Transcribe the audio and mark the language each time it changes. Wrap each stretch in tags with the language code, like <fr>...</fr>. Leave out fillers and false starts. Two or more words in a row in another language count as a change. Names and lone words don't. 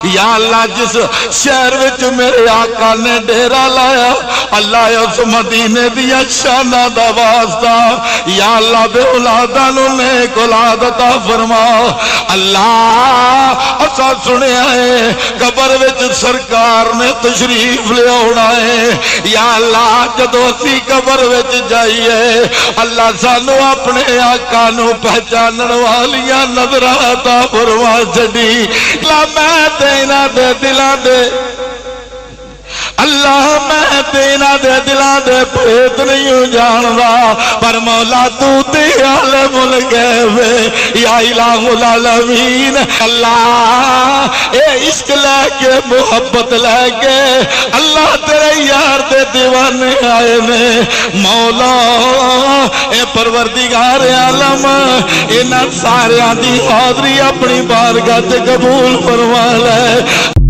<pa>یا اللہ جس شہر وچ میرے آقا نے ڈیرا لایا اللہ اس مدینے دیا شانہ دا واسطہ یا اللہ بے اولاداں نوں نیک اولاد عطا فرما اللہ اسا سنیا ہے قبر وچ سرکار نے تشریف لے آنا ہے یا اللہ جدوں اسی قبر وچ جائیے اللہ سانو اپنے آقا نوں پہچانن والیاں نظراں عطا فرما چھڈی لا میں دینا دے دلاں دے اللہ میں دینا دے دلاں دے پریت نہیں جاندا پر مولا تو تے عالم الغیب</pa> <ar>یا الہ العالمین</ar> <pa>اللہ اے عشق لے کے محبت لے کے اللہ تیرے یار دے دیوانے آئے نے مولا اے پروردگار عالم انہاں ساریاں دی حاضری اپنی بارگاہ تے قبول فرما لے</pa>